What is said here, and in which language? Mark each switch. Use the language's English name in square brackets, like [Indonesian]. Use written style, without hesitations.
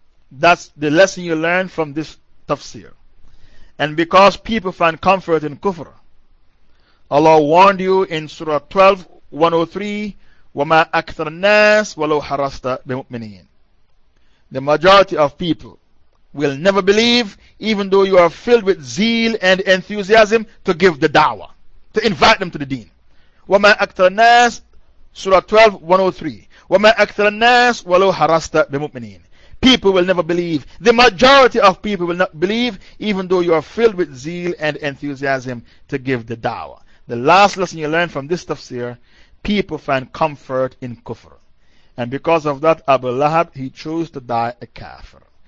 [English] That's the lesson you learn from this tafsir. And because people find comfort in kufr, Allah warned you in Surah 12, 103, [Arabic] وَمَا أَكْثَرَ النَّاسِ وَلَوْ حَرَصْتَ بِمُؤْمِنِينَ. [English] The majority of people will never believe, even though you are filled with zeal and enthusiasm to give the da'wah, to invite them to the deen. [Arabic] وَمَا أَكْثَرَ النَّاسِ [English] Surah 12, 103, [Arabic] وَمَا أَكْثَرَ النَّاسِ وَلَوْ حَرَصْتَ بِمُؤْمِنِينَ. [English] People will never believe. The majority of people will not believe, even though you are filled with zeal and enthusiasm to give the da'wah. The last lesson you learn from this tafsir, people find comfort in kufr. And because of that, Abu Lahab, he chose to die a kafir.